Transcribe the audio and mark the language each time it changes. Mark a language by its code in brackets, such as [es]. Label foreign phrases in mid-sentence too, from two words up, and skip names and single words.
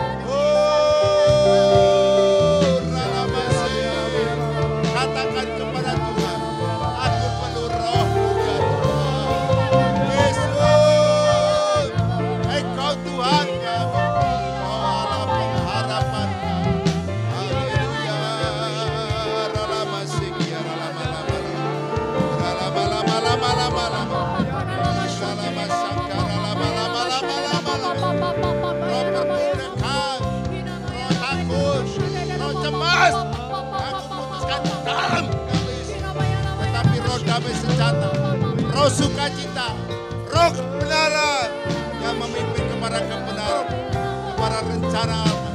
[id] Uralama si. Katakan kepada Tuhan, aku perlu Roh-Mu ya Tuhan. Yesus, Engkau Tuhan kami. Engkau Allah pengharapan kami. Haleluya. Ralama siki, ralama lama lama. Ralama lama lama lama lama. Ralama Sankara lama lama lama lama lama. Roh perbudakan, roh takut, roh cemas. Aku putuskan dalam kami. Tetapi roh damai sejahtera, roh sukacita, roh kebenaran yang memimpin kepada kebenaran, kepada rencana Allah.